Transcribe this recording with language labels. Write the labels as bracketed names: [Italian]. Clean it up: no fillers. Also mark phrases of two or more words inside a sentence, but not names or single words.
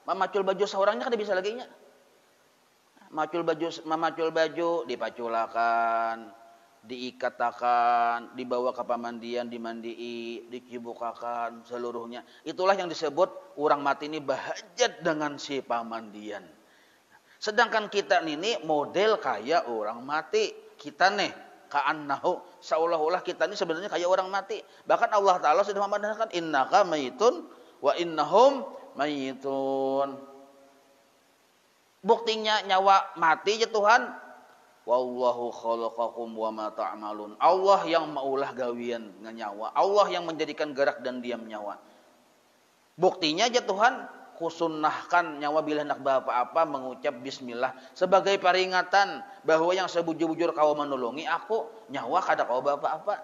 [Banjar] Mamacul baju seorangnya kan bisa lagi nya. Mamacul baju dipaculakan, diikatakan, dibawa ke pamandian, dimandii, dicibukakan seluruhnya. Itulah yang disebut orang mati ini bahajat dengan si pamandian. Sedangkan kita ini model kayak orang mati. Kita nih ka'annahu, seolah-olah kita ini sebenarnya kayak orang mati. Bahkan Allah Ta'ala sudah memandangkan [Arabic] إنك ميت وإنهم ميتون. [Banjar] Buktinya nyawa mati ya Tuhan. [Arabic] والله خلقكم وما تعملون. [Banjar] Allah yang maulah gawian nyawa. Allah yang menjadikan gerak dan diam nyawa. Buktinya aja Tuhan kusunnahkan nyawa bila hendak apa-apa mengucap bismillah sebagai peringatan bahwa yang sebujur-bujur kau menolongi aku, nyawa kada kau apa-apa.